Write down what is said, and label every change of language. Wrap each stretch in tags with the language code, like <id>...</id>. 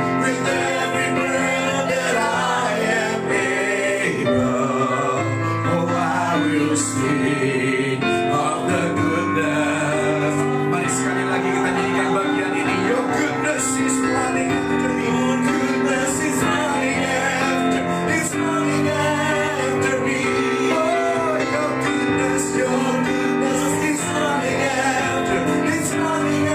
<en>With every breath that I am able, oh, I will sing of the goodness.</en> <id>Mari sekali lagi kita nyanyikan bagian ini.</id> <en>Your goodness is running after me. Your goodness is running after me. Oh, your goodness is running after me.</en>